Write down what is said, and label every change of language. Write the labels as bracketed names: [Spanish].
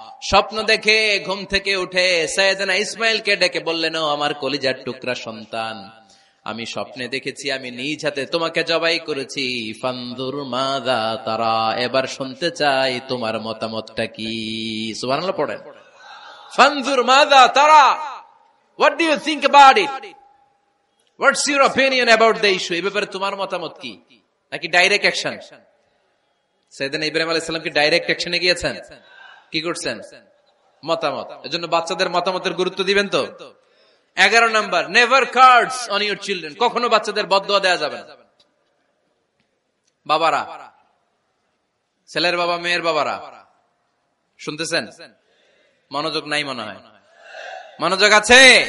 [Bangla] স্বপ্ন দেখে ঘুম থেকে উঠে সাইয়েদনা ইসমাঈলকে ডেকে বললেন, ও আমার কলিজার টুকরা সন্তান, আমি স্বপ্নে দেখেছি আমি নিজ হাতে তোমাকে জবাই করেছি। [Arabic] ফানজুর মাযা তারা, [Bangla] এবার শুনতে চাই তোমার মতামতটা কি। সুবহানাল্লাহ পড়েন। [Arabic] ফানজুর মাযা তারা, [English] what do you think about it? What's your opinion about the issue? [Bangla] এই ব্যাপারে তোমার মতামত কি? নাকি ডাইরেক্ট অ্যাকশন? সাইয়েদনা ইব্রাহিম আলাইহিস সালাম কি ডাইরেক্ট অ্যাকশনে গিয়েছেন? কি করছেন? মতামত। এজন্য বাচ্চাদের মতামতের গুরুত্ব দিবেন তো। 11 number, [English] Never curse on your children. [Bangla] কখনো বাচ্চাদের বদদুয়া দেওয়া যাবে না। বাবারা, ছেলের বাবা মেয়ের বাবারা শুনতেছেন? মনোযোগ নাই মনে হয়। মনোযোগ আছে?